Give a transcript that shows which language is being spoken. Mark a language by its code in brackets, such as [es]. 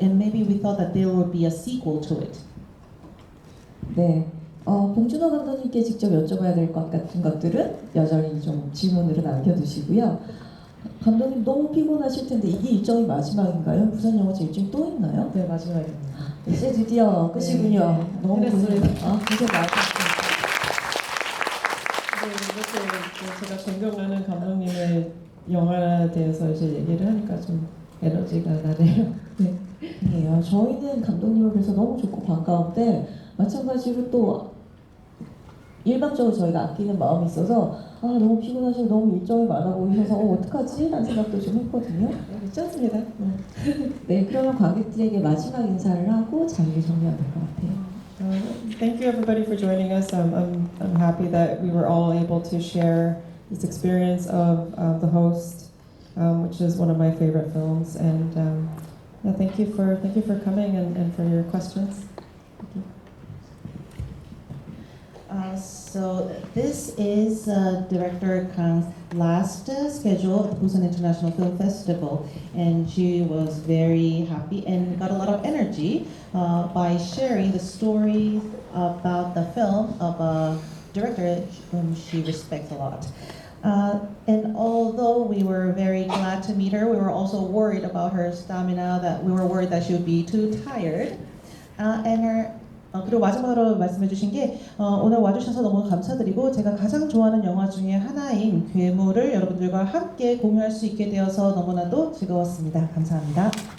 [en] And maybe we thought that there would be a sequel to it. [ko] 네. 봉준호 감독님께 직접 여쭤봐야 될 것 같은 것들은 여전히 좀 질문으로 남겨두시고요. 감독님 너무 피곤하실 텐데 이게 일정이 마지막인가요? 부산 영화제 일정이 또 있나요? 네, 마지막입니다. 이제 드디어 끝이군요. 네, 너무 고생 많으셨습니다. 이렇게 제가 존경하는 감독님의 영화에 대해서 이제 얘기를 하니까 좀 에너지가 나네요. 네. 아니에요. 저희는 감독님을 뵈서 너무 좋고 반가운데 마찬가지로 또 일방적으로 저희가 아끼는 마음이 있어서 너무 피곤하시고 너무 일정이 많아 보이셔서 어떡하지? 라는 생각도 좀 했거든요. 괜찮습니다. 네, 그러면 관객들에게 마지막 인사를 하고 자리를 정리하면 될 것 같아요. [en] Thank you everybody for joining us. I'm happy that we were all able to share this experience of The Host, which is one of my favorite films. And thank you for coming and for your questions. Thank you. So this is Director Kang's last schedule at the Busan International Film Festival, and she was very happy and got a lot of energy by sharing the story about the film of a director whom she respects a lot. And although we were very glad to meet her, we were also worried about her stamina, that we were worried that she would be too tired. [ko] 그리고 마지막으로 말씀해 주신 게 오늘 와주셔서 너무 감사드리고 제가 가장 좋아하는 영화 중에 하나인 괴물을 여러분들과 함께 공유할 수 있게 되어서 너무나도 즐거웠습니다. 감사합니다.